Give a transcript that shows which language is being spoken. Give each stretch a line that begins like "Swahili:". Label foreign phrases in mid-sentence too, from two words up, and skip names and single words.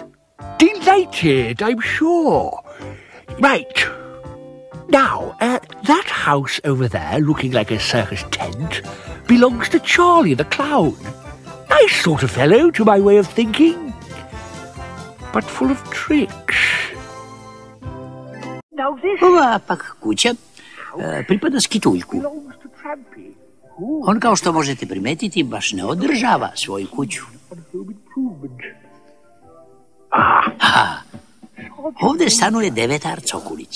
English: Delighted, I'm sure. Right. Now, that house over there, looking like a circus tent, belongs to Charlie the Clown. Nice sort of fellow, to my way of thinking, but full of tricks.
Serbian: Ova pak kuća pripada Skituljku. On, kao što možete primetiti, baš ne održava svoju kuću. Ovdje stanuje devetar Cokulić.